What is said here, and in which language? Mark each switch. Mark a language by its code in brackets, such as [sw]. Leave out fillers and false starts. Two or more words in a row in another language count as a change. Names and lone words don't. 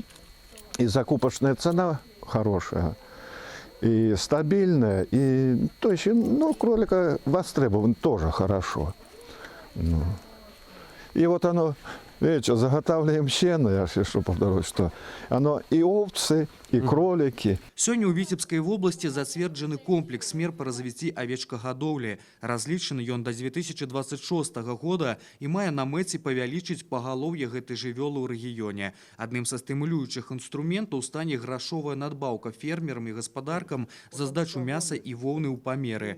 [ru] И закупочная цена хорошая, и стабильная, и то есть, ну, кролика востребован тоже хорошо. Ну. И вот оно, видите, заготавливаем сено, я еще повторюсь, что оно и овцы, и кролики. [be] Сёння ў Віцебскай вобласці зацверджаны комплекс мер па развіцці авечкагадоўлі. Разлічаны ён да 2026 года і мае на мэце павялічыць пагалоўе гэтай жывёлы ў рэгіёне. Адным са стымулюючых інструментаў стане грашовая надбаўка фермерам і гаспадаркам за здачу мяса і воўны ў памеры.